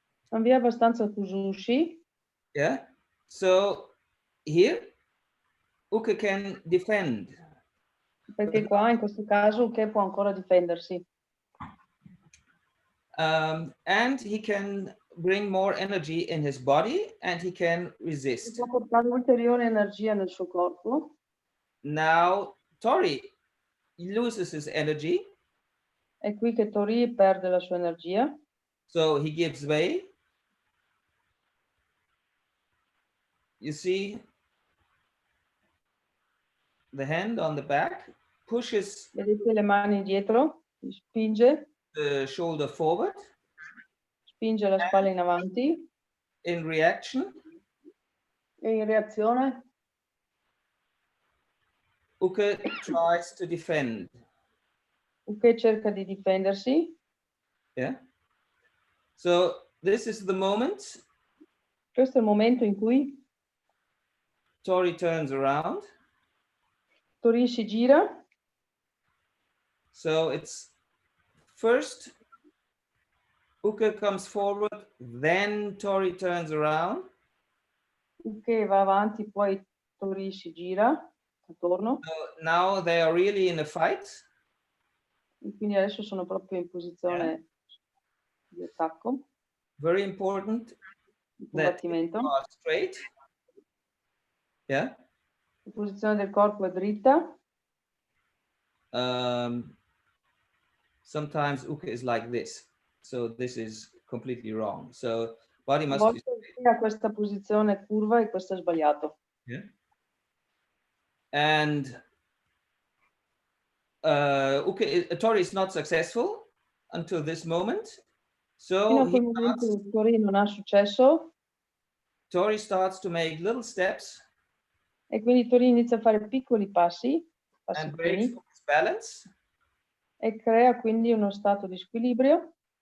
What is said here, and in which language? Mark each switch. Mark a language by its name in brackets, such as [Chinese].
[Italian] Non vi è abbastanza kuzushi. [English] Yeah. So here, Uke can defend. [Italian] Perché qua, in questo caso, Uke può ancora difendersi. [English] And he can bring more energy in his body and he can resist. [Italian] Può portare ulteriore energia nel suo corpo. [English] Now, Tori loses his energy. [Italian] È qui che Tori perde la sua energia. [English] So he gives way. You see the hand on the back, pushes [Italian] Vedete le mani dietro, spinge. [English] The shoulder forward. [Italian] Spinge la spalla in avanti. [English] In reaction. [Italian] E in reazione. [English] Uke tries to defend. [Italian] Uke cerca di difendersi. [English] Yeah. So this is the moment. [Italian] Questo è il momento in cui [English] Tori turns around. [Italian] Tori si gira. [English] So it's first Uke comes forward, then Tori turns around. [Italian] Uke va avanti, poi Tori si gira attorno. [English] So now they are really in a fight. [Italian] E quindi adesso sono proprio in posizione di attacco. [English] Very important that you are straight. Yeah. [Italian] La posizione del corpo è dritta. [English] Sometimes Uke is like this. So this is completely wrong. So body must be straight. [Italian] Ha questa posizione curva e questo è sbagliato. [English] Yeah. And Tori is not successful until this moment. So [Italian] fino a quel momento Tori non ha successo. [English] Tori starts to make little steps. [Italian] E quindi Tori inizia a fare piccoli passi. [English] And breaks his balance. [Italian] E crea quindi uno stato di squilibrio.